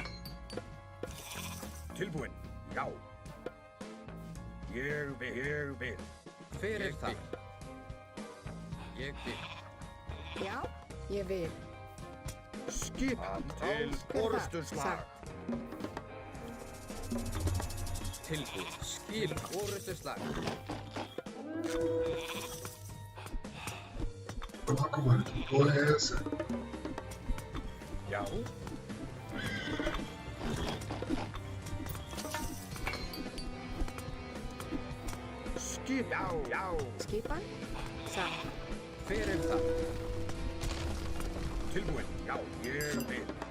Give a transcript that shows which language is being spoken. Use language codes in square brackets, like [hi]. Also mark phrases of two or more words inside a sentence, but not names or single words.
[is] Tilbúin. Já. Ég vil. Ég vil. Hver er það? Ég vil. Já. Ég vil. Skipan til orrustuslag. Tilbúin. Skipan. Orrustuslag. [pt] Mano, que porra é essa? [is] Já. Skipan. Já. Skipan. Satt. Hver er það? Tilbúin. Já. Ég vil.